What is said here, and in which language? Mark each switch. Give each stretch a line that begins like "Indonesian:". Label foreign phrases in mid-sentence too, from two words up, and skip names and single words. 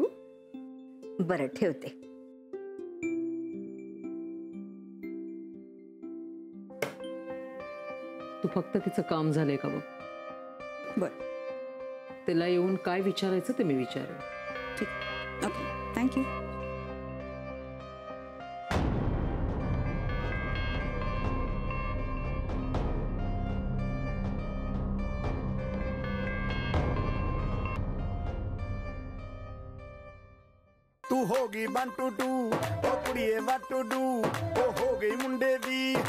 Marathi: बरं ठेवते. तू फक्त तिचं काम झालंय का बघ. बरं तिला येऊन काय विचारायचं ते मी विचारेन. ठीक.
English: okay thank you. तू होगी 1 2 2 ओ कुड़िए what to do ओ हो गई मुंडे दी